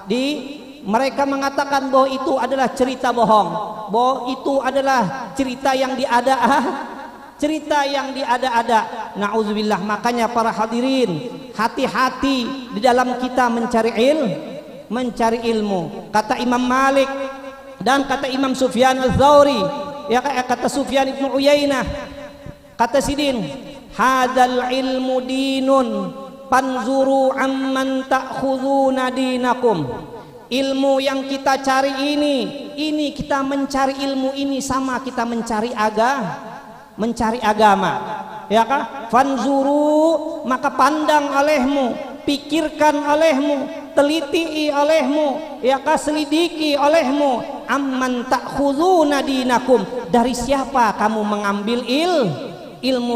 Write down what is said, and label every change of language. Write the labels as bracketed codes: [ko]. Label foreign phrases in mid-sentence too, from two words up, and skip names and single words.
[id] Mereka mengatakan bahwa itu adalah cerita bohong, bahwa itu adalah cerita yang diada-ada. Nauzubillah. Makanya para hadirin, hati-hati di dalam kita mencari ilmu. Kata Imam Malik dan kata Imam Sufyan Ats-Tsauri, ya kata Sufyan ibn Uyainah, kata Sidin, [ar] هذا العلم دين فانظروا عمن تأخذون دينكم. [id] Ilmu yang kita cari ini kita mencari ilmu ini sama kita mencari agama, ya kah? Fanzuru, maka pandang olehmu, pikirkan olehmu, teliti olehmu, ya kah, selidiki olehmu, [ar] عمن تأخذون دينكم, [id] dari siapa kamu mengambil ilmu.